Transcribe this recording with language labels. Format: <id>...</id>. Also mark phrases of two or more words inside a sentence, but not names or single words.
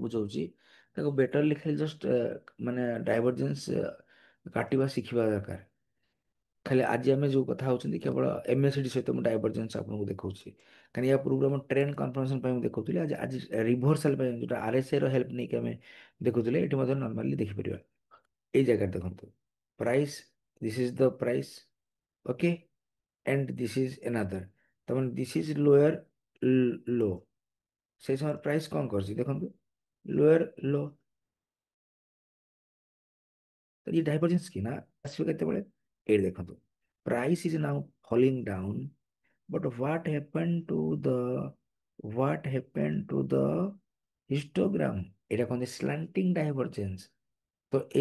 <or>ବୁଝାଉଛି ତାକୁ ବେଟରଲି ଖାଲି ଜଷ୍ଟ ମାନେ ଡାଇଭରଜେନ୍ସ କାଟିବା ଶିଖିବା ଦରକାର ଖାଲି ଆଜି ଆମେ ଯୋଉ କଥା ହଉଛନ୍ତି କେବଳ MACD ସହିତ ମୁଁ ଡାଇଭରଜେନ୍ସ ଆପଣଙ୍କୁ ଦେଖାଉଛି କାରଣ ୟା ପୂର୍ବରୁ ଆମେ</or> <en>trend confirmation</en> <or>ପାଇଁ ମୁଁ ଦେଖୁଥିଲି ଆଜି ଆଜି ରିଭର୍ସାଲ ପାଇଁ ଯୋଉଟା RSI ର ହେଲ୍ପ ନେଇକି ଆମେ ଦେଖୁଥିଲେ ଏଠି ମଧ୍ୟ ନର୍ମାଲି ଦେଖିପାରିବା ଏଇ ଜାଗାରେ ଦେଖନ୍ତୁ</or> <en>price this is the price okay and this is another</en> <or>ତାମାନେ</or> <en>this is lower low</en> <bn>সেই সময় প্রাইস</bn> <or>କଣ କରୁଛି ଦେଖନ୍ତୁ</or> <en>lower low</en> <or>ତ ये ଡାଇଭରଜେନ୍ସ କି ନା ଆସିବ କେତେବେଳେ ଏଇଠି ଦେଖନ୍ତୁ</or> <en>price is now falling down but what happen to the histogram</en> <or>ଏଇଟା କହନ୍ତି</or> <en>slanting divergence</en> <or>ତ ଏଇ</or>